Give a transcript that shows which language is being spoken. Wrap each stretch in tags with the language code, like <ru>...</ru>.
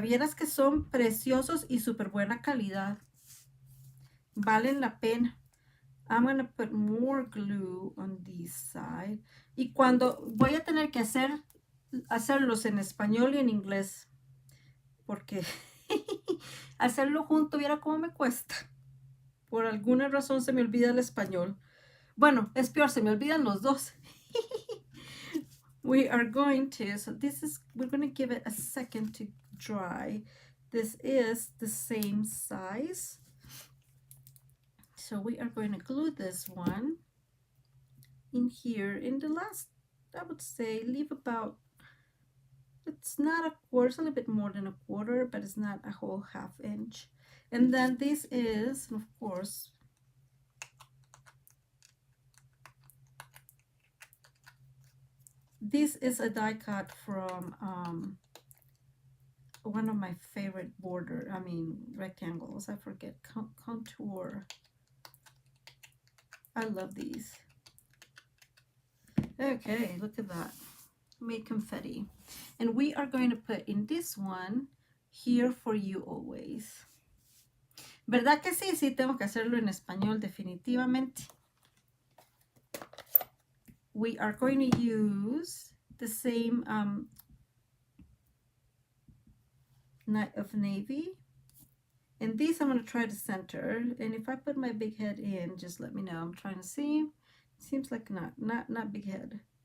<es>Vieras que son preciosos y súper buena calidad. Valen la pena.</es> <en>I'm going to put more glue on this side.</en> <es>Y cuando voy a tener que hacerlos en español y en inglés. Porque hacerlo junto, viera cómo me cuesta. Por alguna razón se me olvida el español. Bueno, es peor, se me olvidan los dos.</es> <en>We are going to, so we're going to give it a second to dry. This is the same size. So we are going to glue this one in here. In the last, I would say, leave about, it's not a quarter, it's a little bit more than a quarter, but it's not a whole ½ inch. And then this is, of course, this is a die cut from one of my favorite rectangles. I forget, contour. I love these. Okay, look at that. Made confetti. And we are going to put in this one, Here for You Always.</en> <es>¿Verdad que sí? Sí, tengo que hacerlo en español definitivamente.</es> <en>We are going to use the same Night of Navy. And these I'm going to try to center. And if I put my big head in, just let me know. I'm trying to see. Seems like not big head.</en>